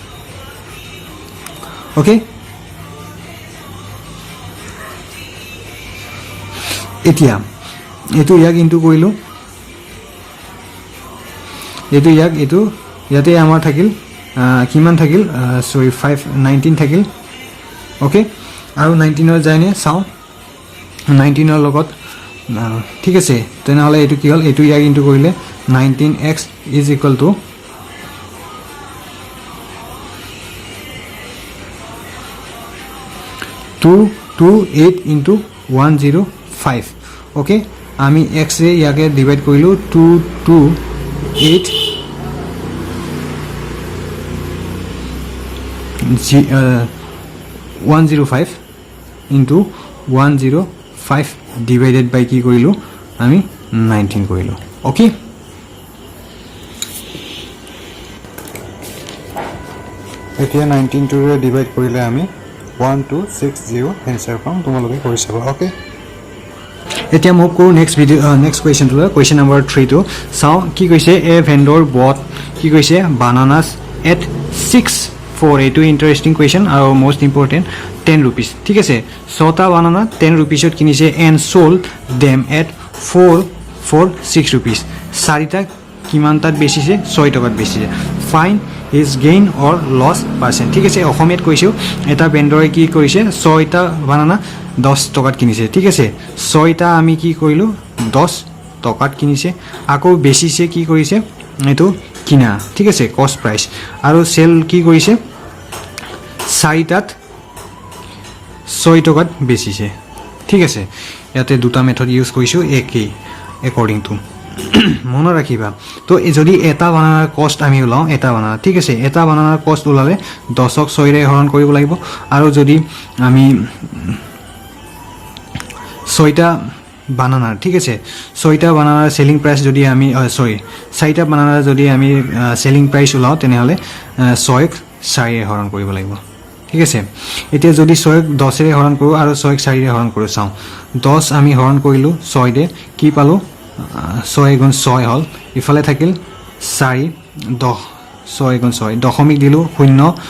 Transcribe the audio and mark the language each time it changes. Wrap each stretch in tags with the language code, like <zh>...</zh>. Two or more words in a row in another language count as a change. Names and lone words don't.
<as>ওকে এতিয়া এটো ইয়াক ইনটু কৰিলো এটো ইয়াক এটো ইয়াতে আমাৰ থাকিল কিমান থাকিল সৰি 519 থাকিল ওকে আৰু 19 ৰ যায়নে চাও 19 ৰ লগত ঠিক আছে তেনেহলে এটো কি হল এটো ইয়াক ইনটু কৰিলে</as> <en>19x is equal to 228 into 105 okay</en> <as>আমি x ৰে ইয়াকে ডিভাইড কৰিলো</as> <en>228 105 into 105 divided by</en> <as>কি কৰিলো আমি 19 কৰিলো okay এতিয়া 19 টো ৰে ডিভাইড কৰিলে আমি 1260 आंसर পাম তোমালোকে কৰি চাবা ওকে এতিয়া মুভ কৰো</as> <en>next video next question to question number 3 to</en> <as>চাও কি কৈছে</as> <en>a vendor bought</en> <as>কি কৈছে</as> <en>bananas at 6</en> <as>এইটো</as> <en>interesting question</en> <as>আৰু</as> <en>most important 10 rupees</en> <as>ঠিক আছে ছটা বানানা 10 rupees ত কিনিছে</as> <en>and sold them at</en> <as>6 rupees চাৰিটা কিমান তাত বেচিছে 6 টকাত বেচিছে ফাইন</as> <en>is gain or loss percent</en> <as>ঠিক আছে অসমীয়াত কৈছো এটা ভেন্ডৰে কি কৰিছে 6টা বানানা 10 টকাত কিনিছে ঠিক আছে 6টা আমি কি কৰিলো 10 টকাত কিনিছে আকৌ বেচিছে কি কৰিছে এটো কিনা ঠিক আছে</as> <en>cost price</en> <as>আৰু সেল কি কৰিছে 4টাত 6 টকাত বেচিছে ঠিক আছে ইয়াতে দুটা</as> <en>method use</en> <as>কৰিছো একেই</as> <en>according to</en> <as>মনে ৰাখিবা তো যদি এটা বানানাৰ কষ্ট আমি উলাও এটা বানানা ঠিক আছে এটা বানানাৰ কষ্ট উলালে 10ক 6 ৰে হৰণ কৰিব লাগিব আৰু যদি আমি 6টা বানানা ঠিক আছে 6টা বানানাৰ</as> <en>selling price</en> <as>যদি আমি সৰি 4টা বানানাৰ যদি আমি</as> <en>selling price</en> <as>উলাও তেনেহলে 6ক 4 ৰে হৰণ কৰিব লাগিব ঠিক আছে এতিয়া যদি 6ক 10 ৰে হৰণ কৰো আৰু 6ক 4 ৰে হৰণ কৰো চাও 10 আমি হৰণ কৰিলো 6 দে কি পালো 6 গুণ 6 হল ইফালে থাকিল 4 10 6 গুণ 6 দশমিক দিলো 0</as>